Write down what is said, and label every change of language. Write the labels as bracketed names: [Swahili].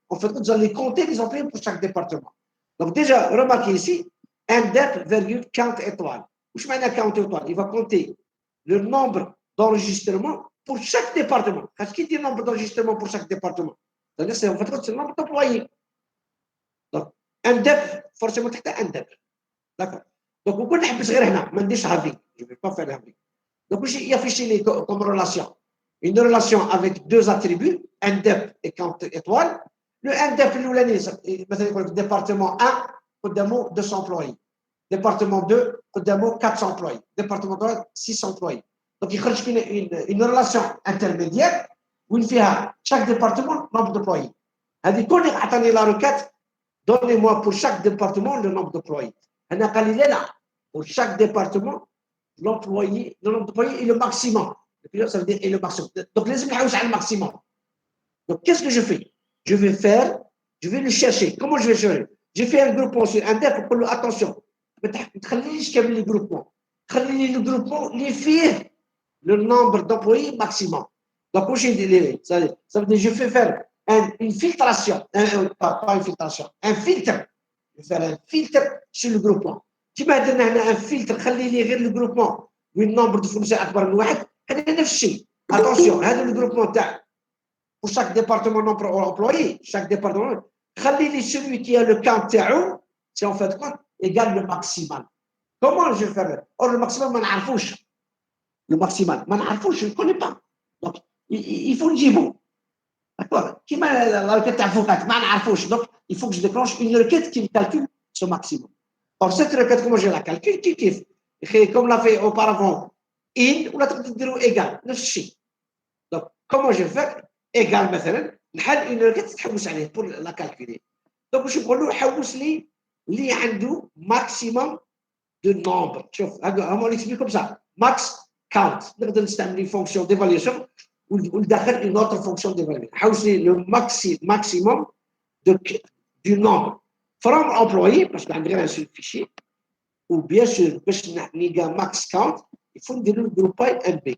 [French] En fait vous allez compter les employés pour chaque département. Donc déjà remarquez ici indep virgule count étoile. [Arabic] واش معنى [French] count étoile? Il va compter le nombre d'enregistrements pour chaque département. Qu'est-ce qui dit nombre d'enregistrements pour chaque département? C'est en fait c'est le nombre d'employés. Donc indep forcément [Arabic] تحت [French] indep. D'accord. Donc on peut [Arabic] نحبس غير هنا ما نديرش هافي. [French] Je vais pas faire هافي. Donc [Arabic] واش يافيشي لي [French] comme relation? Une relation avec deux attributs indep et count étoile. Le indep [Arabic] الاولاني مثلا يقول لك [French] département 1 [Arabic] قدامه [French] 200 employés. Département 2 [Arabic] قدامه [French] 400 employés. Département 3 600 employés. Donc [Arabic] يخرج فينا [French] une relation intermédiaire [Arabic] وين فيها [French] chaque département nombre d'employés. [Arabic] هذه كل عطاني لا روكات [French] donnez-moi pour chaque département le nombre d'employés. [Arabic] هنا قال لي لا [French] pour chaque département l'employé est le maximum. Le plus, ça veut dire est le maximum. Donc, les émissions c'est le maximum. Donc, qu'est-ce que je fais? Je vais le chercher. Comment je vais chercher? J'ai fait un groupement sur un DEP pour attention. [Arabic] ما تخلينيش كامل لي groupement. خليني [French] le groupement [Arabic] اللي فيه [French] le nombre d'employés maximum. Donc, moi, ça veut dire je fais faire une filtration, pas une filtration, un filtre. Je vais faire un filtre sur le groupement. [Arabic] كيما درنا هنا [French] un filtre [Arabic] خلي لي غير le groupement وين [French] nombre de fournisseurs [Arabic] أكبر من واحد. هذا نفس الشيء. [French] Attention, [Arabic] هذا [French] le groupement تاع pour chaque département nombre employé, chaque département, celui qui a le count تاعو, c'est en fait compte égale le maximal. Comment je vais faire? Or, le maximal, [Arabic] ما نعرفوش. [French] Le maximal, ما نعرفوش, je ne connais pas. Donc, il faut le dire. D'accord? [Arabic] كيما [French] la requête [Arabic] تاع فوقات, ما نعرفوش. [French] Donc, il faut que je déclenche une requête qui calcule ce maximum. Or, cette requête, comment je la calcule? [Arabic] كيف? [French] Comme l'a fait auparavant, in, [Arabic] ولا تقدر تديرو [French] égal, [Arabic] نفس الشيء. [French] Donc, comment je vais faire? égal [Arabic] مثلا نحل [French] une requête [Arabic] تحوس عليه [French] pour la calculer. [Arabic] Donc باش نقول له حوس لي اللي عنده [French] maximum de nombre. [Arabic] شوف هما نكتب [French] comme ça max count [Arabic] نقدر نستعمل fonction d'évaluation وندخل [French] une autre fonction d'évaluation. [Arabic] حوس لي [French] le maximum du nombre from employé parce que [Arabic] عندي غير [French] un seul fichier ou bien sûr باش نلقى max count il faut [Arabic] نديرو [French] group by NB.